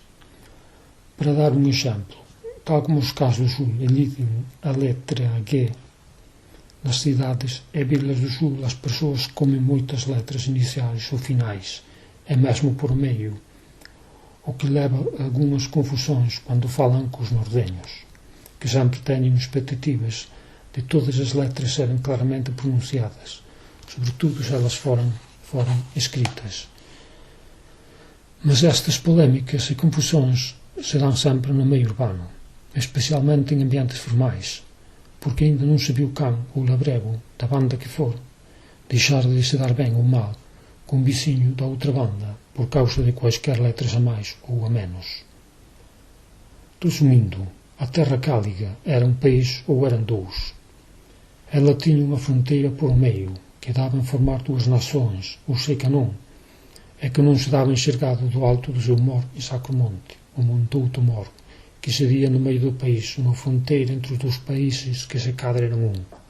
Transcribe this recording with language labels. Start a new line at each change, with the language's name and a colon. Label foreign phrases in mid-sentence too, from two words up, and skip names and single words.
Galician: Para dar un exemplo, tal como os casos do sul eliden a letra G nas cidades e vilas do sul, as persoas comen moitas letras iniciais ou finais, e mesmo por meio, o que leva a algunhas confusões quando falan cos nordeños, que sempre teñen expectativas de todas as letras serem claramente pronunciadas, sobretudo se elas foram escritas. Mas estas polémicas e confusões se dan sempre no meio urbano, especialmente en ambientes formais, porque ainda non se viu can ou labrego, da banda que for, deixar de se dar ben ou mal con viciño da outra banda por causa de quaisquer letras a máis ou a menos. Resumindo, a terra cáliga era un país ou eran dous. Ela tiña unha fronteira por meio que daba en formar dúas nações, ou sei que non, e que non se daba enxergado do alto do seu mor e sacro monte, o Monte Outomor, que se día no meio do país, unha fronteira entre os dous países que se cadra eran un.